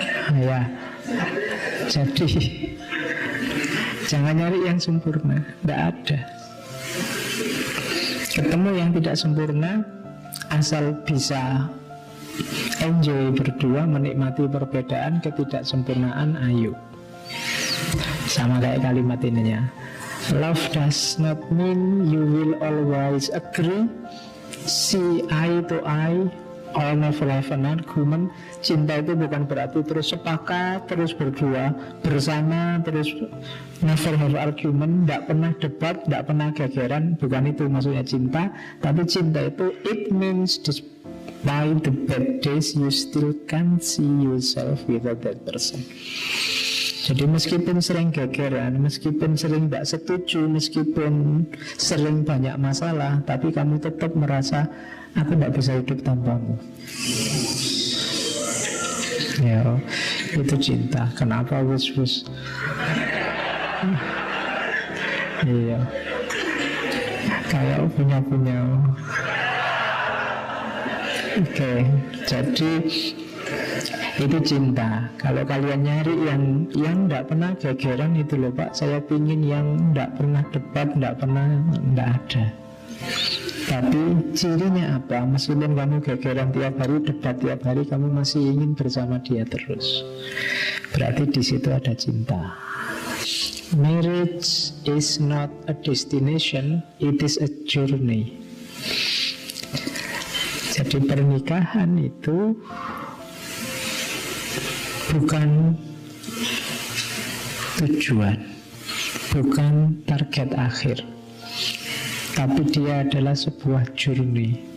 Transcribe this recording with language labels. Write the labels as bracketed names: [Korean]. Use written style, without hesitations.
[Indonesian] Ya, jadi jangan nyari yang sempurna, tidak ada. Ketemu yang tidak sempurna, asal bisa enjoy berdua, menikmati perbedaan, ketidaksempurnaan, ayo. Sama kayak kalimat ininya, [English] love does not mean you will always agree, see eye to eye, or never have an argument. [Indonesian] Cinta itu bukan berarti terus sepakat, terus berdua, bersama, terus [English] never have argument, [Indonesian] tidak pernah debat, tidak pernah gegeran. Bukan itu maksudnya cinta. Tapi cinta itu, [English] it means despite the bad days you still can't see yourself without that person. [Indonesian] Jadi meskipun sering gegeran, meskipun sering tidak setuju, meskipun sering banyak masalah, tapi kamu tetap merasa aku tidak bisa hidup tanpamu. Ya, itu cinta. Kenapa wus-wus? Iya, kayak punya-punya. Oke, jadi itu cinta. Kalau kalian nyari yang tidak pernah gegeran itu loh pak, saya pingin yang tidak pernah debat, tidak ada. Tapi cirinya apa? Meskipun kamu gegeran tiap hari, debat tiap hari, kamu masih ingin bersama dia terus. Berarti di situ ada cinta. [English] Marriage is not a destination, it is a journey. [Indonesian] Jadi pernikahan itu bukan tujuan, bukan target akhir, tapi dia adalah sebuah journey.